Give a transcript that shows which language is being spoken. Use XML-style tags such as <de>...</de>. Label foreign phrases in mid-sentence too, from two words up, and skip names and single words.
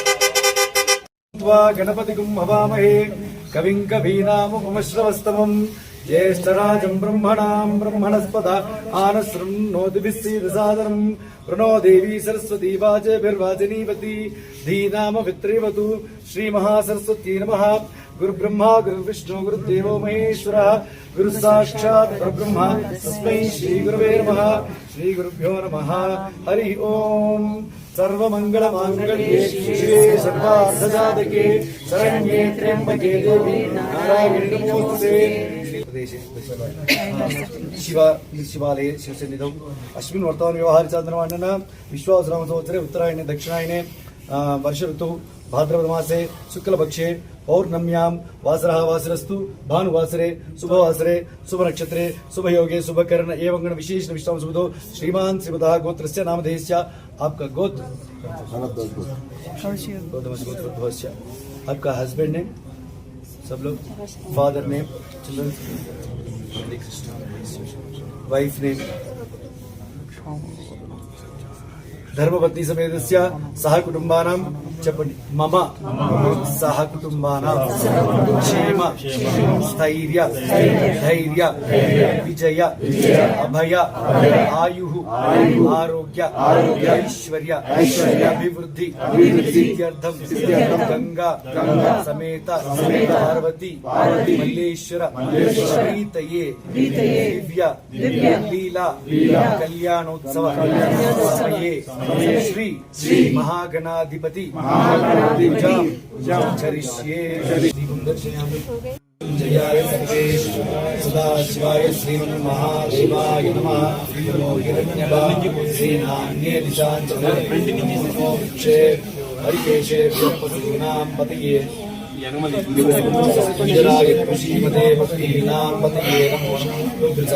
<sa>గణపతి హవామహే కవిం కవీనాముపమశ్రవస్తమం జ్యేష్ఠరాజం బ్రహ్మణాం బ్రహ్మణస్పద ఆనశృణోతిభిస్సీదసాదరం ప్రణో దేవీ సరస్వతీ వాజభిర్వాజనీవతి ధీనామ విత్రేవతు శ్రీ మహాసరస్వతీ నమః. గురు బ్రహ్మ గురు విష్ణు గురుదేవో మహేశ్వర గురు సాక్షాత్ పరబ్రహ్మ తస్మై శ్రీ గురవే నమః. శ్రీ గురుభ్యో నమః. హరి ఓం. सर्वमंगलमांगल्ये शिवे सर्वार्थसाधके शरण्ये त्र्यंबके देवी नारायणी नमोस्तुते. शिवालये शिवसन्निधौ अस्मिन् वर्तमान व्यवहार चान्द्रमानः विश्वावसुनाम संवत्सरे उत्तरायणे दक्षिणायने वर्ष ऋतु भाद्रपदमासे शुक्लपक्षे पौर्णम्यां वासरः वासरस्तु भानुवासरे शुभवासरे शुभनक्षत्रे शुभयोगे शुभकरण एवं गण विशेष विश्राम सुबुधो श्रीमान श्रीमतः गोत्रस्य नामधेयस्य.</sa> <hi>आपका गोत्र गोत्र, आपका</hi> <en>husband name,</en> <hi>सब लोग,</hi> <en>father name, children, wife name,</en> <sa>धर्मपत्नी समेतस्य सह कुटुंबानां</sa> <hi>చెప్పండి.</hi> <sa>మమ సహ కుటుంబానాం క్షేమ స్థైర్య ధైర్య విజయ అభయ ఆయు ఆరోగ్య ఐశ్వర్య అభివృద్ధి సిద్ధ్యర్థం గంగా సమేత పార్వతి మల్లేశ్వర శ్రీతయే దివ్య లీలా కళ్యాణోత్సవ సమయే శ్రీ మహాగణాధిపతి जयाय सर्वेश सदा शिवाय श्रीमन्महादेवाय नमः. हिरण्यवायुसेनान्ये दिशाञ्चले हरिकेशे पशूनां पतये श्रीमते भक्तीनां पतये नमो नमः.</sa>